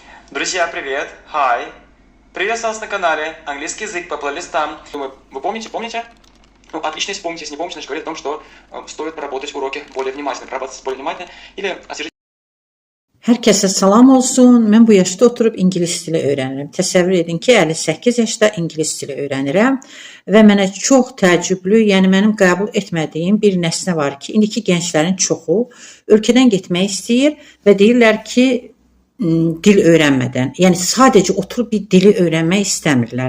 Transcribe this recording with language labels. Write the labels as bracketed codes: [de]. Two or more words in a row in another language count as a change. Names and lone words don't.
[ru] Друзья, привет! Hi! Приветствую вас на канале Английский язык по плейлистам. Думаю, вы помните? Ну, отлично, если помните, если не помните, значит говорит о том, что стоит проработать уроки более внимательно, или освежить. [az] Hər kəsə salam olsun. Mən bu yaşda oturub ingilis dili öyrənirəm. Təsəvvür edin ki, 58 yaşda ingilis dili öyrənirəm və mənə çox təəccüblü, yəni mənim qəbul etmədiyim bir nəsnə var ki, indiki gənclərin çoxu ölkədən getmək istəyir və deyirlər ki, dil öyrənmədən, yəni sadəcə oturub bir dili öyrənmək istəmirlər.